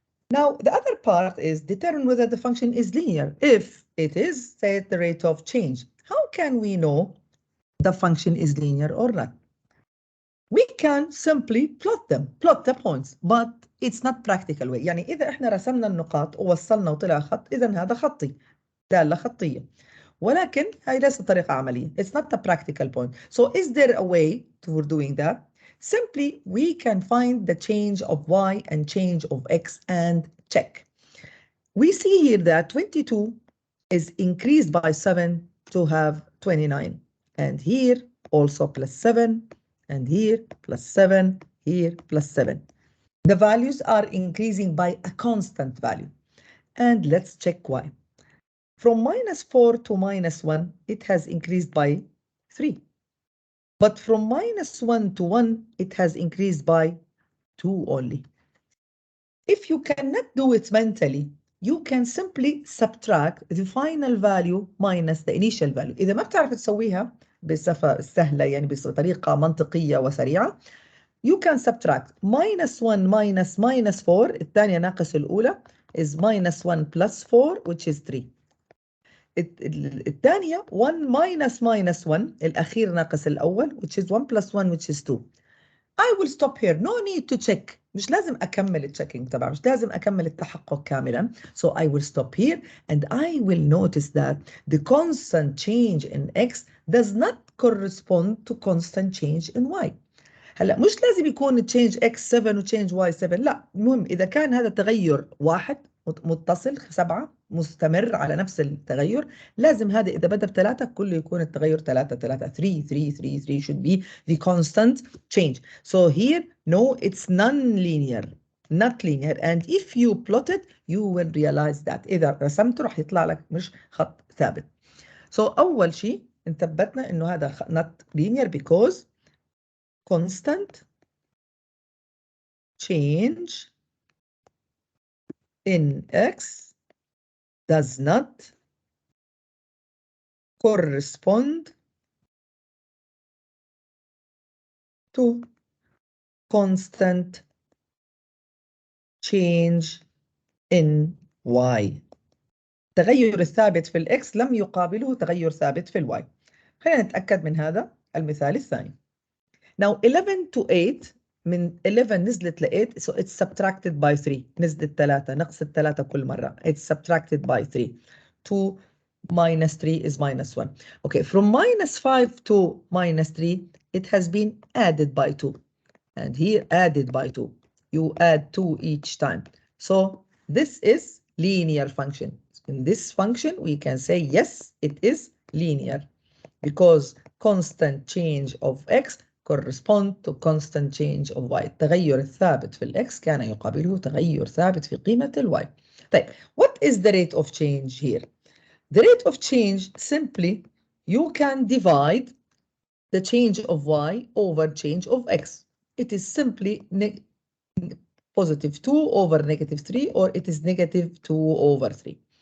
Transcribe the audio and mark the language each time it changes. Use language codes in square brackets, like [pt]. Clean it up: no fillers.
[en] Now, the other part is determine whether the function is linear. If it is, set the rate of change. How can we know the function is linear or not? We can simply plot the points, but it's not practical way. [ar] يعني إذا إحنا رسمنا النقاط ووصلنا وطلع خط، إذا هذا خطي، دالة خطية. ولكن هاي ليست طريقة عملية. [en] It's not a practical point. So is there a way for doing that? Simply, we can find the change of y and change of x and check. We see here that 22 is increased by 7 to have 29. And here also plus 7, and here plus 7, here plus 7. The values are increasing by a constant value. And let's check why. From minus 4 to minus 1, it has increased by 3. But from minus 1 to 1, it has increased by 2 only. If you cannot do it mentally, you can simply subtract the final value minus the initial value. [ar] إذا ما بتعرف تسويها, بصفة سهلة يعني بطريقة منطقية وسريعة. [en] You can subtract minus 1 minus minus 4 [ar] الثانية ناقص الأولى [en] is minus 1 plus 4 which is 3. [ar] الثانية [en] 1 minus minus 1 [ar] الأخير ناقص الأول [en] which is 1 plus 1 which is 2. I will stop here. No need to check. [ar] مش لازم أكمل الchecking طبعا. مش لازم أكمل التحقق كاملا. [en] So I will stop here and I will notice that the constant change in x does not correspond to constant change in y. [ar] هلا مش لازم يكون change x 7 و change y 7. لا، المهم إذا كان هذا التغير واحد متصل 7 مستمر على نفس التغير، لازم هذا إذا بدأ ب3 كله يكون التغير 3 3 3 3 3 3 [en] should be the constant change. So here no, it's non-linear, not linear, and if you plot it you will realize that. [ar] إذا رسمته راح يطلع لك مش خط ثابت. [en] So [ar] أول شيء انثبتنا إنه هذا [en] not linear because constant change in x does not correspond to constant change in y. [ar] التغير الثابت في الإكس لم يقابله تغير ثابت في الواي. خلينا نتأكد من هذا المثال الثاني. [en] Now 11 to 8 [ar] من 11 نزلت ل 8 [en] so it's subtracted by 3. [ar] نزلت 3 نقص 3 كل مرة. [en] It's subtracted by 3. 2 minus 3 is minus 1. Okay, from minus 5 to minus 3 it has been added by 2. And here added by 2. You add 2 each time. So this is linear function. In this function we can say yes, it is linear because constant change of x correspond to constant change of y. [ar] التغير الثابت في الx كان يقابله تغير ثابت في قيمة الy. [en] طيب, what is the rate of change here? The rate of change, simply you can divide the change of y over change of x. It is simply positive 2 over negative 3, or it is negative 2 over 3.